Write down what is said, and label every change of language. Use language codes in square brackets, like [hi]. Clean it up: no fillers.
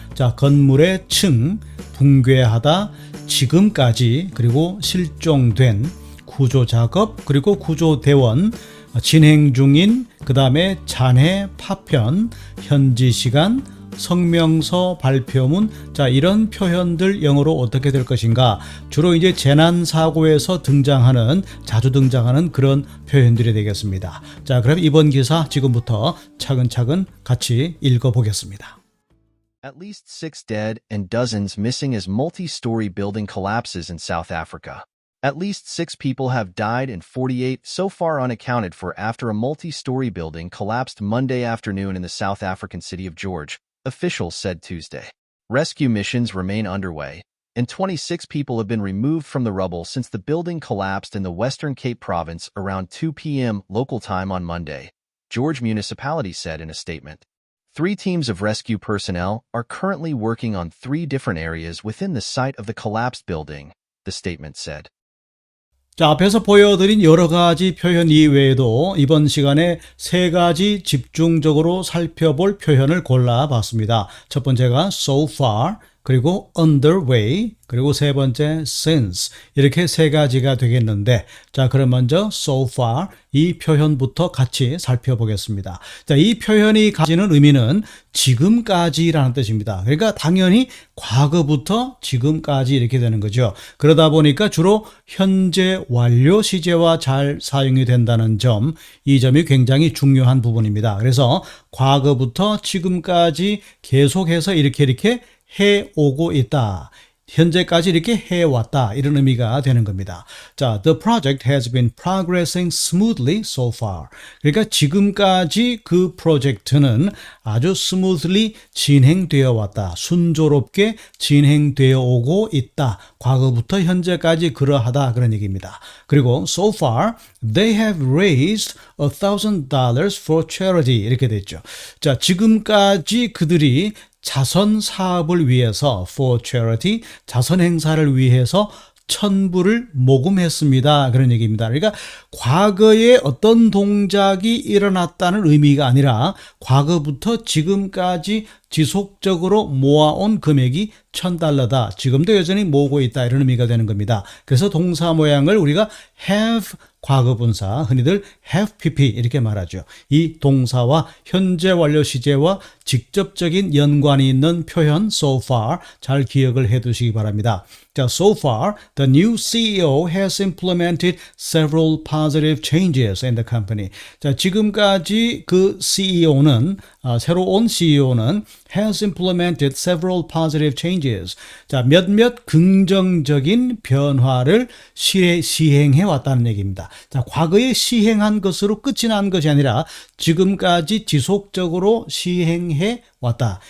[ko] 자, 건물의 층, 붕괴하다, 지금까지, 그리고 실종된, 구조작업, 그리고 구조대원, 진행 중인, 그 다음에 잔해, 파편, 현지 시간, 성명서, 발표문. 자, 이런 표현들 영어로 어떻게 될 것인가? 주로 이제 재난사고에서 자주 등장하는 그런 표현들이 되겠습니다. 자, 그럼 이번 기사 지금부터 차근차근 같이 읽어보겠습니다. [en] At least 6 dead and dozens missing as multi-story building collapses in South Africa. At least 6 people have died and 48 so far unaccounted for after a multi-story building collapsed Monday afternoon in the South African city of George, officials said Tuesday. Rescue missions remain underway, and 26 people have been removed from the rubble since the building collapsed in the Western Cape province around 2 p.m. local time on Monday, George municipality said in a statement. 3 teams of rescue personnel are currently working on 3 different areas within the site of the collapsed building, the statement said. [ko] 자, 앞에서 보여드린 여러 가지 표현 이외에도 이번 시간에 3가지 집중적으로 살펴볼 표현을 골라봤습니다. 첫 번째가 so far, 그리고 underway, 그리고 세 번째 since, 이렇게 3가지가 되겠는데, 자, 그럼 먼저 so far 이 표현부터 같이 살펴보겠습니다. 자, 이 표현이 가지는 의미는 지금까지라는 뜻입니다. 그러니까 당연히 과거부터 지금까지 이렇게 되는 거죠. 그러다 보니까 주로 현재 완료 시제와 잘 사용이 된다는 점, 이 점이 굉장히 중요한 부분입니다. 그래서 과거부터 지금까지 계속해서 이렇게 해오고 있다. 현재까지 이렇게 해왔다. 이런 의미가 되는 겁니다. [en] 자, the project has been progressing smoothly so far. [ko] 그러니까 지금까지 그 프로젝트는 아주 smoothly 진행되어 왔다. 순조롭게 진행되어 오고 있다. 과거부터 현재까지 그러하다. 그런 얘기입니다. [en] 그리고 so far they have raised $1,000 for charity. [ko] 이렇게 됐죠. 자, 지금까지 그들이 자선 사업을 위해서 [en] for charity, [ko] 자선 행사를 위해서 1,000불을 모금했습니다. 그런 얘기입니다. 그러니까 과거에 어떤 동작이 일어났다는 의미가 아니라 과거부터 지금까지 지속적으로 모아온 금액이 $1,000다. 지금도 여전히 모으고 있다. 이런 의미가 되는 겁니다. 그래서 동사 모양을 우리가 have 과거분사, 흔히들 have pp 이렇게 말하죠. 이 동사와 현재 완료 시제와 직접적인 연관이 있는 표현 so far 잘 기억을 해 두시기 바랍니다. [en] 자, so far the new CEO has implemented several positive changes in the company. [ko] 자, 지금까지 그 CEO는 새로 온 CEO는 [en] has implemented several positive changes. [ko] 자, 몇몇 긍정적인 변화를 시행해 왔다는 얘기입니다. 자, 과거에 시행한 것으로 끝이 난 것이 아니라 지금까지 지속적으로 시행해 왔다.